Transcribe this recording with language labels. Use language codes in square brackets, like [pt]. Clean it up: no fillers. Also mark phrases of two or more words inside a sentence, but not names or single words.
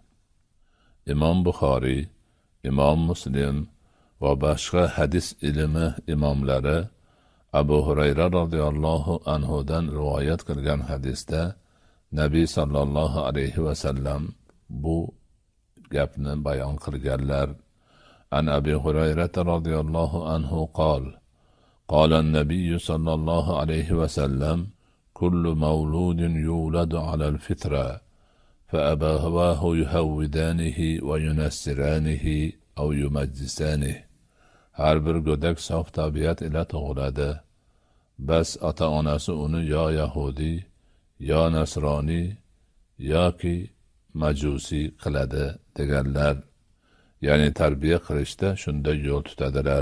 [uz] Imom Buxoriy, Imom Muslim va boshqa hadis ilmi imomlari Abu Hurayra [ar] رضي الله عنه [uz] rivoyat qilgan hadisda Nabiy [ar] صلى الله عليه وسلم [uz] bu gapni bayon qilganlar. [ar] عن أبي هريرة رضي الله عنه قال: قال النبي صلى الله عليه وسلم: كل مولود يولد على الفطرة فأبواه يهودانه وينصرانه أو يمجسانه. [uz] Har bir go'dak sof tabiat ila tug'iladi. Bas ota-onasi uni yo Yahudi, yo Nasroniy yoki Majusi qiladi deganlar. Ya'ni tarbiya qilishda shunday yo'l tutadilar.